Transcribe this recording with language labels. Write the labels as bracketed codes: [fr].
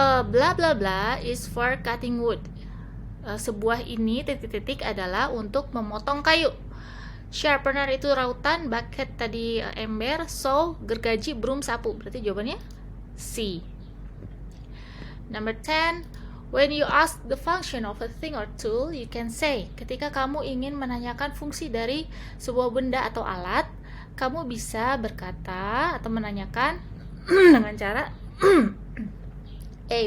[en] Blah blah blah is for cutting wood. [id] Sebuah ini titik-titik adalah untuk memotong kayu. Sharpener itu rautan, bucket tadi ember, saw gergaji, broom sapu. Berarti jawabannya C. [en] Number 10, when you ask the function of a thing or tool, you can say. [id] Ketika kamu ingin menanyakan fungsi dari sebuah benda atau alat, kamu bisa berkata atau menanyakan dengan cara A.